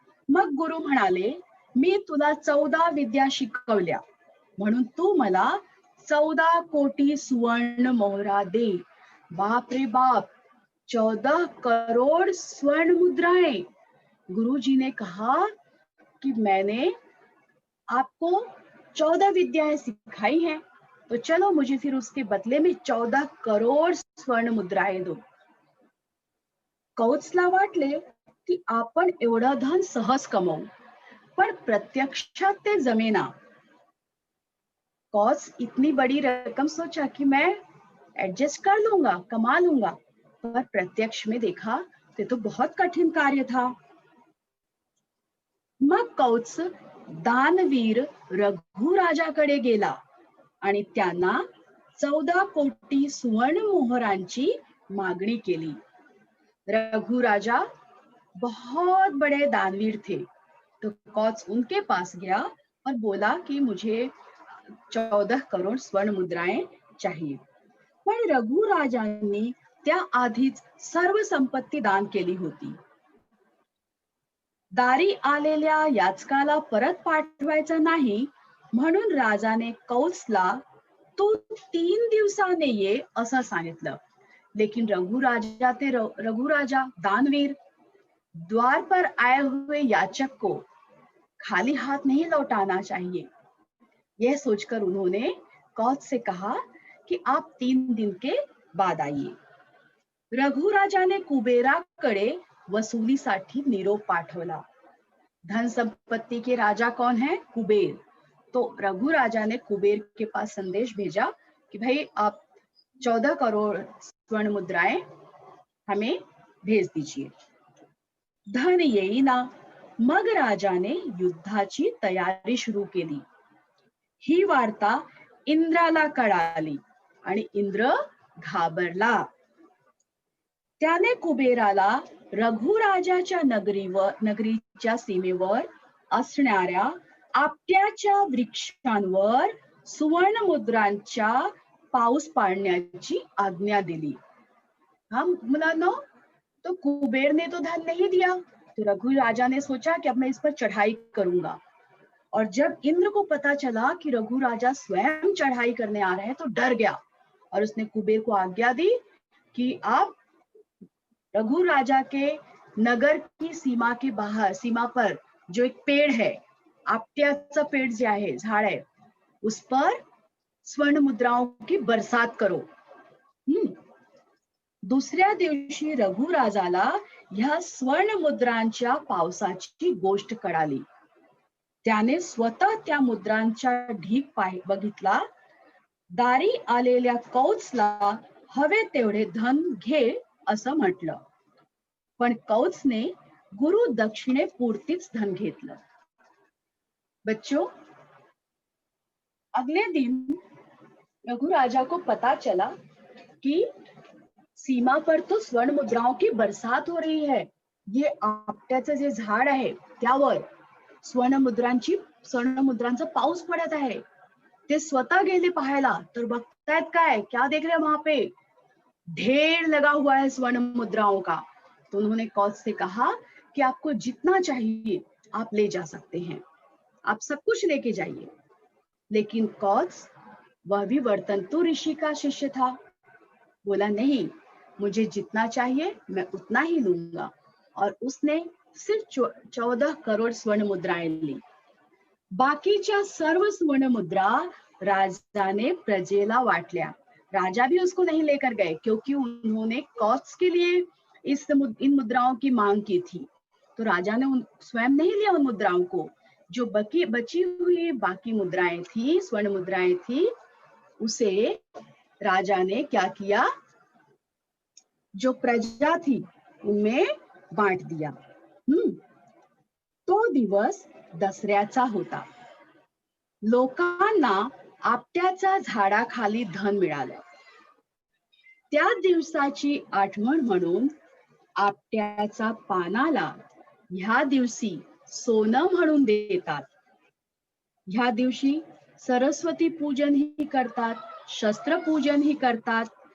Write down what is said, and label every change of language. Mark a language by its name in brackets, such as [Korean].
[Marathi] मग गुरु म्हणाले, मी तुला 14 विद्या शिकवल्या, म्हणून तू मला 14 कोटी सुवर्ण मोहरा दे. [Hindi] बाप रे बाप, 14 करोड़ स्वर्ण मुद्राएं. गुरुजी ने कहा कि मैंने आपको 14 विद्याएं सिखाई हैं, तो चलो मुझे फिर उसके बदले में 14 करोड़ स्वर्ण मुद्राएं दो. [Marathi] कौत्सला वाटले की आपण एवढं धन सहज कमवू, पण प्रत्यक्षात ते जमेना. [Hindi] कौत्स इतनी बड़ी रकम सोचा कि मैं एडजस्ट कर लूंगा, कमा लूंगा, पर प्रत्यक्ष में देखा ते तो बहुत कठिन कार्य था. [Marathi] मग कौत्स दानवीर रघु राजाकडे गेला आणि त्यांना 14 कोटी सुवर्ण मोहरांची मागणी केली. [Hindi] रघु राजा बहुत बड़े दानवीर थे, तो कौत्स उनके पास गया और बोला कि मुझे 14 करोड़ स्वर्ण मुद्राएं चाहिए. [Marathi] पण रघु राजांनी त्या आधीच सर्व संपत्ती दान केली होती. दारी आलेल्या याचकाला परत पाठवायचा नाही, म्हणून राजाने कौत्सला तू 3 दिवसाने ये असं सांगितलं. [Hindi] लेकिन रघु राजा दानवीर, द्वार पर आए हुए याचक को खाली हाथ नहीं लौटाना चाहिए. यह सोचकर उन्होंने कौत्स से कहा कि आप 3 दिन के बाद आइए. [Marathi] रघु राजाने कुबेराकडे वसुलीसाठी निरोप पाठवला. [Hindi] धन संपत्ति के राजा कौन है? कुबेर. तो रघु राजा ने कुबेर के पास संदेश भेजा कि भाई आप 14 करोड़ स्वर्ण मुद्राएं हमें भेज दीजिए. [Marathi] धन येईना. मग राजाने युद्धाची तयारी सुरू केली. ही वार्ता इंद्राला कळाली आणि इंद्र घाबरला. त्याने कुबेराला रघु राजाच्या नगरीच्या सीमेवर असणाऱ्या आपट्याच्या वृक्षांवर सुवर्ण मुद्रांचा पाऊस पाडण्याची आज्ञा दिली. [Hindi] हम मुलांनो, तो कुबेर ने तो धन नहीं दिया, तो रघु राजा ने सोचा कि अब मैं इस पर चढ़ाई करूंगा. और जब इंद्र को पता चला कि रघु राजा स्वयं चढ़ाई करने आ रहे हैं, तो डर गया और उसने कुबेर को आज्ञा दी कि आप रघु राजा के नगर की सीमा के बाहर, सीमा पर जो एक पेड़ है, आपट्याचं पेड़ [Marathi] जे आहे, झाड आहे, [Hindi] उस पर स्वर्ण मुद्राओं की बरसात करो. [Marathi] दुसऱ्या दिवशी रघु राजाला ह्या स्वर्ण मुद्रांच्या पावसाची गोष्ट कळाली. त्याने स्वतः त्या मुद्रांचा ढीग बघितला. दारी आलेल्या कौत्सला हवे तेवढे धन घे असं म्हटलं, पण कौत्सने गुरु दक्षिणे पुरतीच धन घेतलं. [Hindi] बच्चों, अगले दिन रघु राजा को पता चला कि सीमा पर तो स्वर्ण मुद्राओं की बरसात हो रही है. [Marathi] ये आपट्याचं जे झाड आहे त्यावर स्वर्ण मुद्रांचा पाऊस पडत आहे. ते स्वतः गेले पाहायला, तर बघतायत काय, [Hindi] क्या देख रहे हैं वहां पे? ढेर लगा हुआ है स्वर्ण मुद्राओं का. तो उन्होंने कौत्स से कहा कि आपको जितना चाहिए आप ले जा सकते हैं, आप सब कुछ लेके जाइए. लेकिन कौत्स, वह भी वर्तंतु ऋषि का शिष्य था, बोला नहीं, मुझे जितना चाहिए मैं उतना ही लूंगा. और उसने सिर्फ 14 करोड़ स्वर्ण मुद्राएं ली. [Marathi] बाकीच्या सर्व स्वर्ण मुद्रा राजा ने प्रजेला वाटल्या. [Hindi] राजा भी उसको नहीं लेकर गए, क्योंकि उन्होंने कौत्स के लिए इन मुद्राओं की मांग की थी. तो राजा ने स्वयं नहीं लिया उन मुद्राओं को. जो बची हुई बाकी मुद्राएं थी, स्वर्ण मुद्राएं थी, उसे राजा ने क्या किया, जो प्रजा थी उनमें बांट दिया. [Marathi] तो दिवस दसऱ्याचा होता. लोकांना आपट्याच्या झाडाखाली धन मिळालं. त्या दिवसाची आठवण म्हणून आपट्याच्या पानाला ह्या दिवशी सोनं म्हणून देतात. ह्या दिवशी सरस्वती पूजनही करतात, शस्त्रपूजनही करतात.